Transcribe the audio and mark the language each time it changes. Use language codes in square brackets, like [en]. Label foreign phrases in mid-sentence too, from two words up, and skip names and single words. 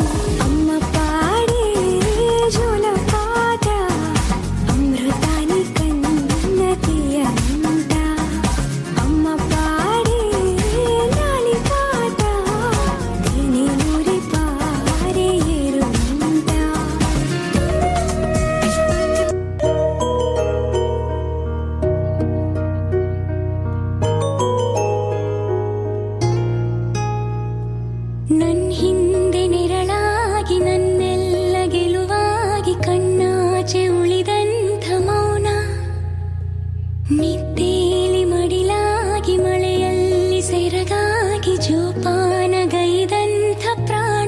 [te] అమ్మ పాడే జోల పాట అమృతాని కన్న తీయనంట. అమ్మ పాడే లాలి పాట తేనెలూరి పారే ఏరులంట. [kn] ನನ್ ಹಿಂದೆ ನೆರಳಾಗಿ ನನ್ನೆಲ್ಲ ಗೆಲುವಾಗಿ ಕಣ್ಣಾಚೆ ಉಳಿದಂಥ ಮೌನ, ನಿದ್ದೇಲಿ ಮಡಿಲಾಗಿ ಮಳೆಯಲ್ಲಿ ಸೆರಗಾಗಿ ಜೋಪಾನಗೈದಂಥ ಪ್ರಾಣ.